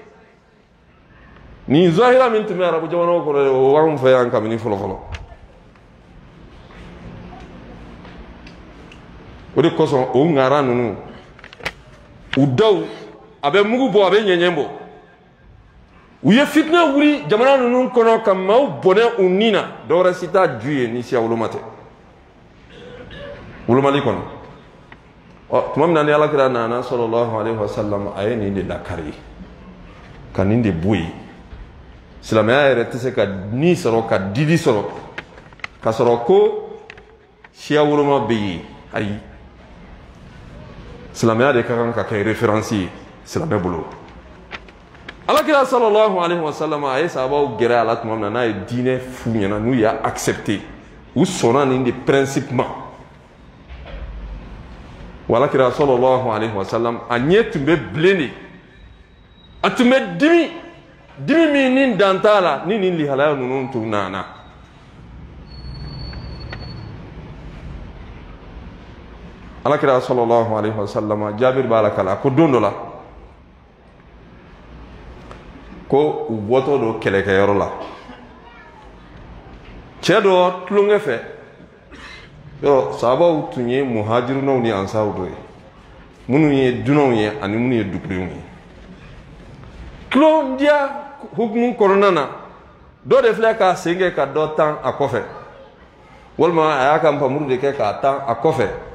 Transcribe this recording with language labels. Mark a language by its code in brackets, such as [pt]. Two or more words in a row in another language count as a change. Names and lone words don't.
[bm] nin zahira min tun bɛ arabu jamanaw kɔnɔ o b'anw fɛ yan kabini fɔlɔ-fɔlɔ o de kosɔn o ŋara ninnu u daw a bɛ mugu bɔ a bɛ ɲɛɲɛ bɔ u ye fitinɛ wuli jamana ninnu kɔnɔ ka maaw bɔnɛ u nin na dɔwɛrɛ si t'a ju ye ni siya woloma tɛ wolomali kɔnɔ tuma min na ni Alakira nana [ar] صلى الله عليه وسلم [bm] a ye nin de lakari ka nin de bɔ yen silamɛya yɛrɛ tɛ se ka ni sɔrɔ ka didi sɔrɔ ka sɔrɔ ko siya woloma bɛ yen ayi silamɛya de ka kan ka kɛ référence ye silamɛ bolo Alakira [ar] صلى الله عليه وسلم [bm] a ye sahabaw gɛrɛ a la tuma min na n'a ye diinɛ f'u ɲɛna n'u y'a accepté u sɔnna nin de principe ma wa Alakira [ar] صلى الله عليه وسلم [bm] a ɲɛ tun bɛ bilen de a tun bɛ dimi min ni dan t'a la ni nin lihalaya ninnu tun nana Alakira [ar] صلى الله عليه وسلم [bm] Jabir b'a la kala ko don dɔ la ko u bɔtɔ don kɛlɛkɛyɔrɔ la cɛ dɔ tulonkɛ fɛ yɔrɔ sahabaw tun ye muhajirinaw ni ansaw dɔ ye minnu ye dunanw ye ani minnu ye dugudenw ye tulon dia hukumu kɔnɔna na dɔ de filɛ k'a sen kɛ ka dɔ tan a kɔfɛ walima a y'a ka npamuru de kɛ k'a tan a kɔfɛ